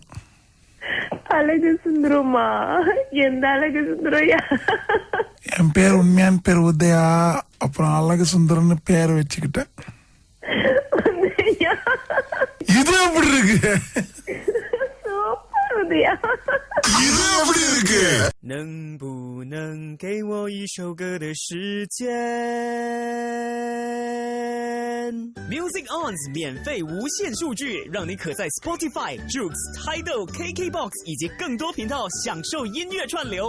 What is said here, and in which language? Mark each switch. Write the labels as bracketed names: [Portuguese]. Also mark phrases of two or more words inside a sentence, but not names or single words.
[Tamil] அழகு சுந்தரமா? எந்த அழகு சுந்தரம்யா? என் பேர் உண்மையான பேர் உதயா, அப்புறம் அழகு சுந்தரம்னு பேர் வச்சுக்கிட்டேன். இது எப்படி இருக்கு? இது எப்படி இருக்கு? [Chinese] 能不能给我一首歌的时间 ？Music On's 免费无限数据，让你可在 Spotify、Joox、Tidal、KKBox 以及更多频道享受音乐串流。